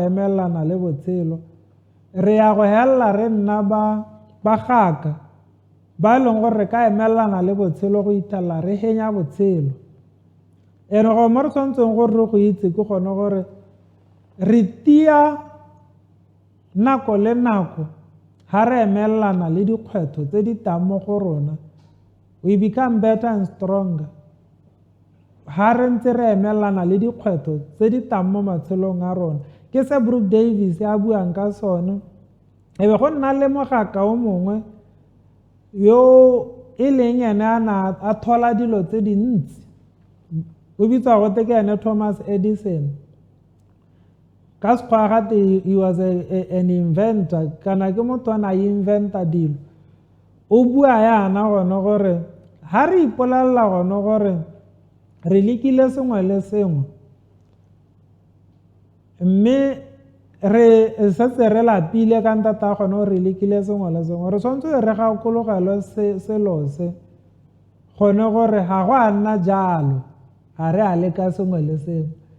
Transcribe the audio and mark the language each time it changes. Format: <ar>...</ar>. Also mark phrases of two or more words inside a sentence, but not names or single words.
<tn>emelelana le botshelo re ya go helela re nna ba gaka ba e leng gore re ka emelelana le botshelo go ithelela re henya botshelo ene go mo re tshwanetseng gore re go itse ke gone gore re tia nako le nako ha re emelelana le dikgwetlho tse di tang mo go rona</tn> <en>we become better and stronger</en> <tn>ha re ntse re emelelana le dikgwetlho tse di tang mo matshelong a rona ke se Brooke Davis a buang ka sone ebe go nna le mogaka o mongwe yo e leng ene a thola dilo tse dintsi o bitswa go teke ene Thomas Edison ka sekgwa gate</tn> <en>he was an inventor</en> <tn>kana ke motho a inventa dilo o bua yana gone gore ha re ipolelela gone gore re lekile sengwe le sengwe mme re setse re lapile ka ntata gone gore re lekile sengwe le sengwe re tshwanetse re gakologelwe selo se gone gore ga go a nna jalo ga re a leka sengwe le sengwe</tn>